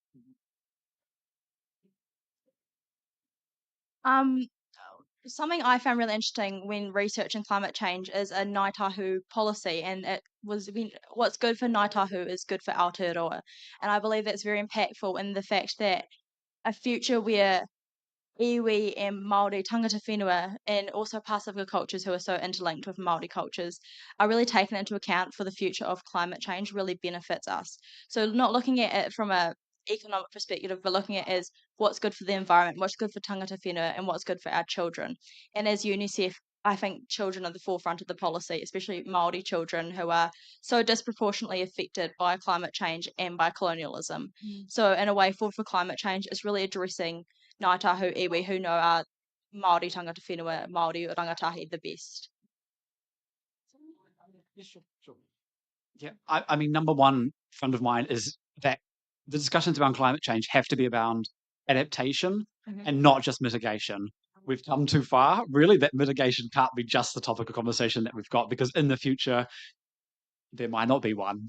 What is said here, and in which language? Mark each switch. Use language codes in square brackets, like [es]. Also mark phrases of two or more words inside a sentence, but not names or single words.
[en] Um, Something I found really interesting when researching climate change is a Ngāi Tahu policy, and it was what's good for Ngāi Tahu is good for Aotearoa. And I believe that's very impactful in the fact that a future where iwi and Māori [mi] tangata whenua [en] and also Pasifika cultures who are so interlinked with Māori cultures are really taken into account for the future of climate change really benefits us. So not looking at it from a economic perspective, but looking at it as what's good for the environment, what's good for [mi] tangata whenua, [en] and what's good for our children. And as UNICEF, I think children are the forefront of the policy, especially Māori children who are so disproportionately affected by climate change and by colonialism. So in a way, for climate change is really addressing Ngāi Tahu iwi who know our Māori [mi] tangata whenua, Māori o rangatahi [en] the best. Yeah, I mean, number one friend of mine is that the discussions around climate change have to be around adaptation and not just mitigation. We've come too far. Really, that mitigation can't be just the topic of conversation that we've got because in the future, there might not be one.